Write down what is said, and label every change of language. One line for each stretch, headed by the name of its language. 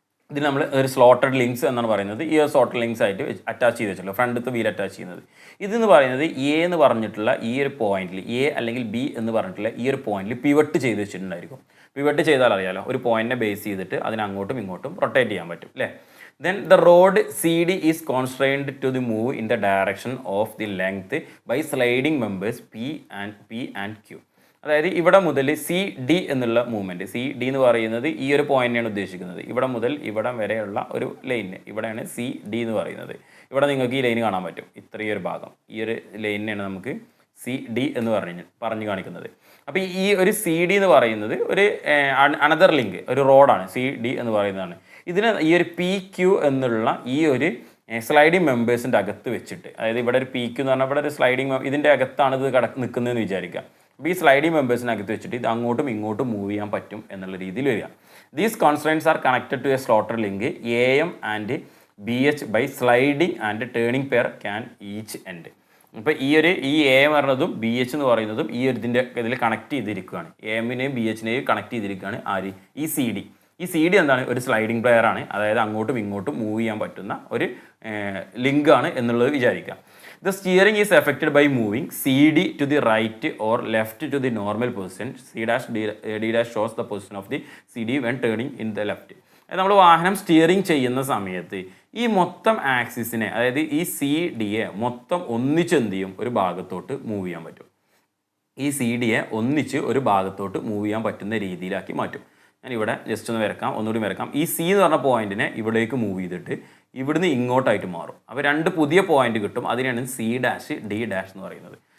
Malayalam: ഇതിൽ നമ്മൾ ഒരു സ്ലോട്ടഡ് ലിങ്ക്സ് എന്നാണ് പറയുന്നത്. ഈ ഒരു സ്ലോട്ടഡ് ലിങ്ക്സ് ആയിട്ട് അറ്റാച്ച് ചെയ്ത് വെച്ചിട്ടുള്ളത്, ഫ്രണ്ടത്തെ വീൽ അറ്റാച്ച് ചെയ്യുന്നത്. ഇതെന്ന് പറയുന്നത് എ എന്ന് പറഞ്ഞിട്ടുള്ള ഈ ഒരു പോയിന്റിൽ എ അല്ലെങ്കിൽ ബി എന്ന് പറഞ്ഞിട്ടുള്ള ഈ ഒരു പോയിന്റിൽ പിവട്ട് ചെയ്ത് വെച്ചിട്ടുണ്ടായിരിക്കും. പിവട്ട് ചെയ്താൽ അറിയാലോ, ഒരു പോയിന്റിനെ ബേസ് ചെയ്തിട്ട് അതിനെ അങ്ങോട്ടും ഇങ്ങോട്ടും റൊട്ടേറ്റ് ചെയ്യാൻ പറ്റും അല്ലേ.
English: Then the rod CD is constrained to the move in the direction of the length by sliding members P and Q.
Malayalam: അതായത് ഇവിടെ മുതൽ സി ഡി എന്നുള്ള മൂവ്മെൻറ്റ്, സി ഡി എന്ന് പറയുന്നത് ഈ ഒരു പോയിന്റിനാണ് ഉദ്ദേശിക്കുന്നത്. ഇവിടെ മുതൽ ഇവിടം വരെയുള്ള ഒരു ലൈനിന് ഇവിടെയാണ് സി ഡി എന്ന് പറയുന്നത്. ഇവിടെ നിങ്ങൾക്ക് ഈ ലൈൻ കാണാൻ പറ്റും. ഇത്രയൊരു ഭാഗം ഈ ഒരു ലൈനിനാണ് നമുക്ക് സി ഡി എന്ന് പറഞ്ഞു കാണിക്കുന്നത്. അപ്പോൾ ഈ ഒരു സി ഡി എന്ന് പറയുന്നത് ഒരു അനദർ ലിങ്ക്, ഒരു റോഡാണ്. സി ഡി എന്ന് പറയുന്നതാണ്. ഇതിന് ഈ ഒരു പി ക്യു എന്നുള്ള ഈ ഒരു സ്ലൈഡിങ് മെമ്പേഴ്സിൻ്റെ അകത്ത് വെച്ചിട്ട്, അതായത് ഇവിടെ ഒരു പി ക്യു എന്ന് പറഞ്ഞാൽ ഇവിടെ ഒരു സ്ലൈഡിങ് ഇതിൻ്റെ അകത്താണ് ഇത് നിൽക്കുന്നതെന്ന് വിചാരിക്കുക. അപ്പോൾ ഈ സ്ലൈഡിങ് മെമ്പേഴ്സിനകത്ത് വെച്ചിട്ട് ഇത് അങ്ങോട്ടും ഇങ്ങോട്ടും മൂവ് ചെയ്യാൻ പറ്റും എന്നുള്ള രീതിയിൽ വരിക.
English: These constraints are connected to a slotted link A M and B H by sliding and turning pair can each end.
Malayalam: അപ്പോൾ ഈ എ എം പറഞ്ഞതും ബി എച്ച് എന്ന് പറയുന്നതും ഈ ഒരു ഇതിൽ കണക്ട് ചെയ്തിരിക്കുകയാണ്. എ എമ്മിനെയും ബി എച്ചിനെയും കണക്ട് ചെയ്തിരിക്കുകയാണ് ആര്, ഈ സി ഡി. ഈ സി ഡി എന്താണ്, ഒരു സ്ലൈഡിംഗ് പ്ലെയർ ആണ്. അതായത് അങ്ങോട്ടും ഇങ്ങോട്ടും മൂവ് ചെയ്യാൻ പറ്റുന്ന ഒരു ലിങ്കാണ് എന്നുള്ളത് വിചാരിക്കാം.
English: The steering is affected by moving CD to the right or left to the normal position. D dash shows the position of the CD when turning in the left.
Malayalam: നമ്മൾ വാഹനം സ്റ്റിയറിംഗ് ചെയ്യുന്ന സമയത്ത് ഈ മൊത്തം ആക്സിസിനെ, അതായത് ഈ സി ഡിയെ മൊത്തം ഒന്നിച്ച് എന്ത് ചെയ്യും, ഒരു ഭാഗത്തോട്ട് മൂവ് ചെയ്യാൻ പറ്റും. ഈ സി ഡിയെ ഒന്നിച്ച് ഒരു ഭാഗത്തോട്ട് മൂവ് ചെയ്യാൻ പറ്റുന്ന രീതിയിലാക്കി മാറ്റും. ഞാനിവിടെ ജസ്റ്റ് ഒന്ന് വരക്കാം, ഒന്നുകൂടി വരക്കാം. ഈ സി എന്ന് പറഞ്ഞ പോയിന്റിനെ ഇവിടേക്ക് മൂവ് ചെയ്തിട്ട് ഇവിടുന്ന് ഇങ്ങോട്ടായിട്ട് മാറും. അപ്പോൾ രണ്ട് പുതിയ പോയിന്റ് കിട്ടും. അതിനാണ് സി ഡാഷ് ഡി ഡാഷ് എന്ന് പറയുന്നത്.